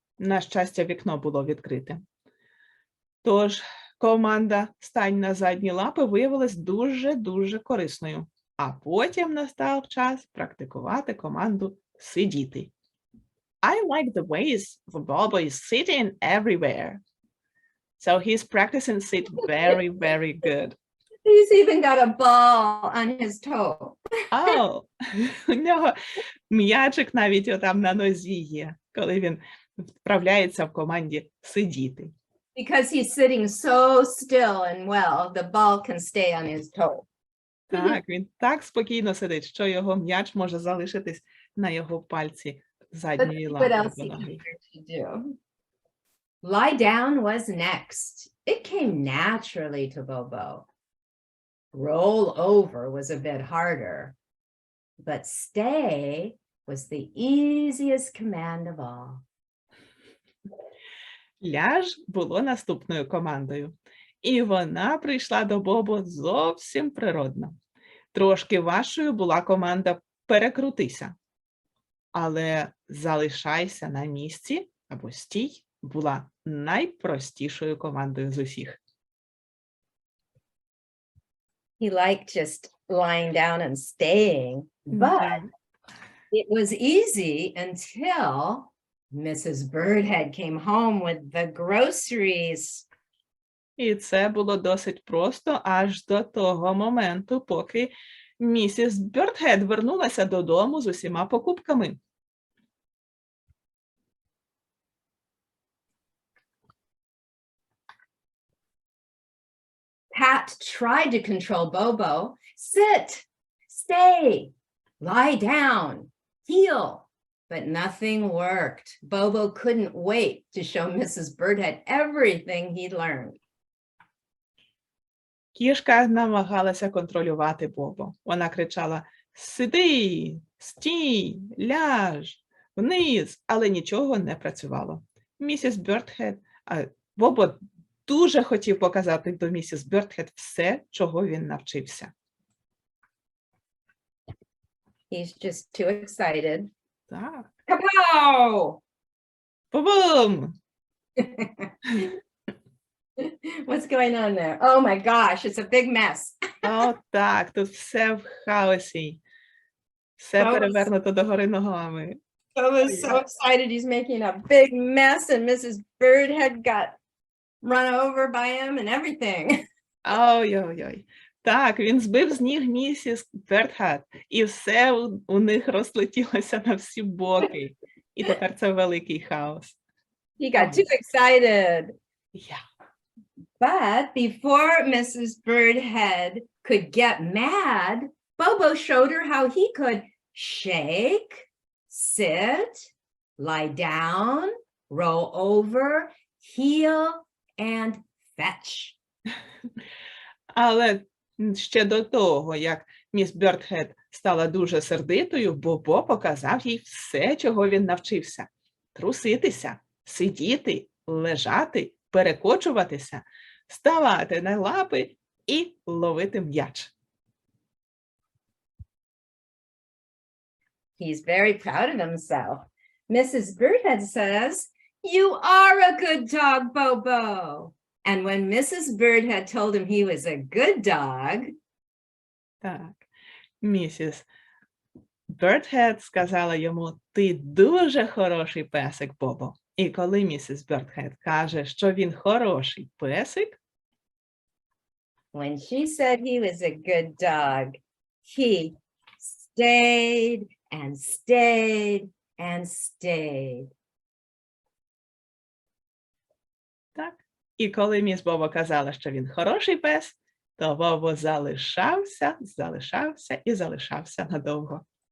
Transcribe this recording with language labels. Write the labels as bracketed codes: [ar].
[uk] На щастя, вікно було відкрите. Тож, команда «Стань на задні лапи» виявилась дуже-дуже корисною. А потім настав час практикувати команду «сидіти». [en] I like the ways Bobo is sitting everywhere. So he's practicing sit very, very good. He's even got a ball on his toe. Oh, [uk] у нього м'ячик навіть отам на нозі є, коли він вправляється в команді «сидіти». [en] Because he's sitting so still and well, the ball can stay on his toe. [uk] Так, він так спокійно сидить, що його м'яч може залишитись на його пальці задньої [en] What [uk] лапи. [en] else he can to do? Lie down was next. It came naturally to Bobo. Roll over was a bit harder, but stay was the easiest command of all. [uk] Ляж було наступною командою, і вона прийшла до Бобо зовсім природно. Трошки важчою була команда «перекрутися», але «залишайся на місці» або «стій» була найпростішою командою з усіх. [en] He liked just lying down and staying, but it was easy until Mrs. Birdhead came home with the groceries. [uk] І це було досить просто аж до того моменту, поки місіс Бёрдхед вернулася додому з усіма покупками. [en] Pat tried to control Bobo. Sit, stay, lie down, heel. But nothing worked. Bobo couldn't wait to show Mrs. Birdhead everything he'd learned. [uk] Кішка намагалася контролювати Бобо. Вона кричала: «Сиди, стій, ляж, вниз», але нічого не працювало. Місіс Бёрдхед, Бобо дуже хотів показати до місіс Бёрдхед все, чого він навчився. [en] He's just too excited. [uk] Так. [en] Kapow! [uk] Бум! [en] What's going on there? Oh my gosh, it's a big mess. [uk] О, так, тут все в хаосі. Все Хаос. перевернуто догори ногами. [en] Bobo's so excited he's making a big mess, and Mrs. Birdhead got run over by him and everything. Ой-ой-ой. [uk] Так, він збив з ніг місіс Бёрдхед, і все у них розлетілося на всі боки. І тепер це великий хаос. [en] He got too excited. Yeah. But before Mrs. Birdhead could get mad, Bobo showed her how he could shake, sit, lie down, roll over, heel, and fetch. [uk] Але ще до того, як міс Бёрдхед стала дуже сердитою, Бобо показав їй все, чого він навчився. Труситися, сидіти, лежати, перекочуватися, ставати на лапи і ловити м'яч. [en] He's very proud of himself. Mrs. Birdhead says, "You are a good dog, Bobo." And when Mrs. Birdhead told him he was a good dog, [uk] Так, місіс Бёрдхед сказала йому: «Ти дуже хороший песик, Бобо». І коли місіс Бёрдхед каже, що він хороший песик, [en] when she said he was a good dog, he stayed and stayed and stayed. [uk] так, і коли міс Бобо казала, що він хороший пес, то Бобо залишався і залишався надовго.